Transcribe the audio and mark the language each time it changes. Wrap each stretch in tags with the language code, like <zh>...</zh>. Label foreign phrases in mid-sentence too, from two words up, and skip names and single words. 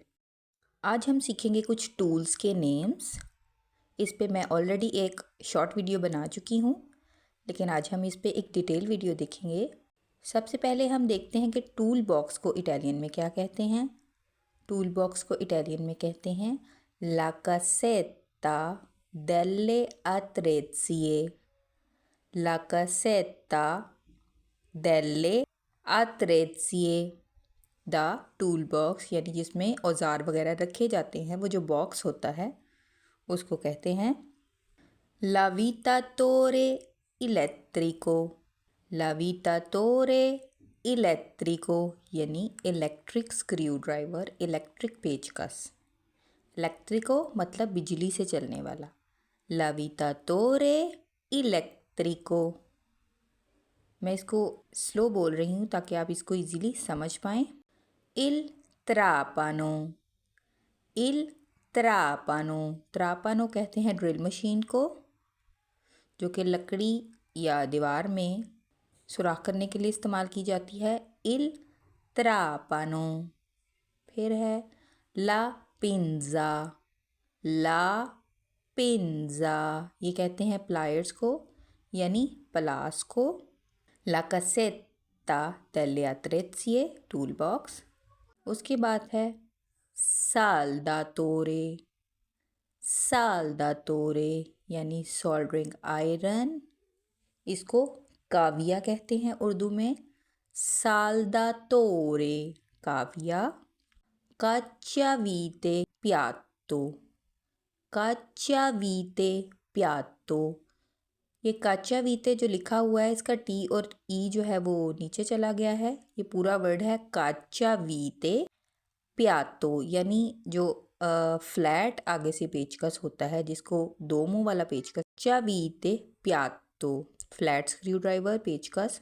<hi>आज हम सीखेंगे कुछ टूल्स के नेम्स। इस पे मैं ऑलरेडी एक</hi> <en>short video</en> <hi>बना चुकी हूँ, लेकिन आज हम इस पे एक</hi> <en>detail video</en> <hi>देखेंगे। सबसे पहले हम देखते हैं कि</hi> <en>tool box</en> <hi>को इटालियन में क्या कहते हैं।</hi> <en>tool box</en> <hi>को इटालियन में कहते हैं</hi> <it>la casetta delle attrezzie. la casetta delle attrezzie.</it> <en>the tool box</en> <hi>यानी जिसमें औजार वगैरह रखे जाते हैं, वो जो बॉक्स होता है उसको कहते हैं</hi> <it>l'avitatore elettrico। l'avitatore elettrico</it> <hi>यानी</hi> <en>electric screw driver,</en> <hi>इलेक्ट्रिक पेचकस। इलेक्ट्रिको मतलब बिजली से चलने वाला।</hi> <it>l'avitatore elettrico।</it> <hi>मैं इसको स्लो बोल रही हूँ ताकि आप इसको इजीली समझ पाएँ।</hi> <it>il trapano। il trapano।</it> <hi>ट्रापानो कहते हैं</hi> <en>drill machine</en> <hi>को, जो कि लकड़ी या दीवार में सुराख करने के लिए इस्तेमाल की जाती है।</hi> <it>il trapano।</it> <hi>फिर है</hi> <it>la pinza. la pinza</it> <hi>ये कहते हैं प्लायर्स को यानी पलास को।</hi> <it>la casetta delle attrezzie</it> <en>tool box.</en> <hi>उसके बाद है साल्दातोरे। साल्दातोरे यानी</hi> <en>soldering iron,</en> <hi>इसको काविया कहते हैं उर्दू में। साल्दातोरे काविया।</hi> <it>cacciavite piatto. cacciavite piatto.</it> <hi>ये काच्चावीते जो लिखा हुआ है, इसका टी और ई जो है वो नीचे चला गया है। ये पूरा वर्ड है</hi> <it>cacciavite piatto</it> <hi>यानी जो फ्लैट आगे से पेचकस होता है, जिसको दो मुंह वाला पेचकस।</hi> <it>cacciavite piatto</it> <en>flat screw driver पेचकस।</en>